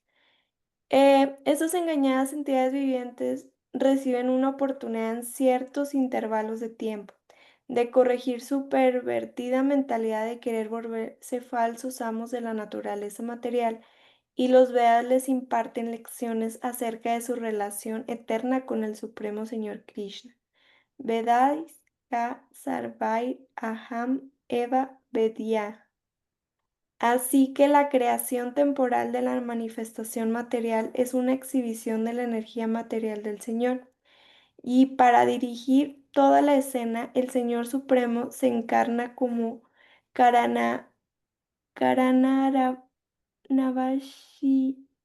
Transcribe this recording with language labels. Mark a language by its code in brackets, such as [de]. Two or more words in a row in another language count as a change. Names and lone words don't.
[es] Estas engañadas entidades vivientes reciben una oportunidad en ciertos intervalos de tiempo de corregir su pervertida mentalidad de querer volverse falsos amos de la naturaleza material, y los Vedas les imparten lecciones acerca de su relación eterna con el Supremo Señor Krishna. [sa] वेदैश्च सर्वैर् अहम् एव वेद्यः. [es] Así que la creación temporal de la manifestación material es una exhibición de la energía material del Señor. Y para dirigir toda la escena, el Señor Supremo se encarna como Karana, Karanaravashi,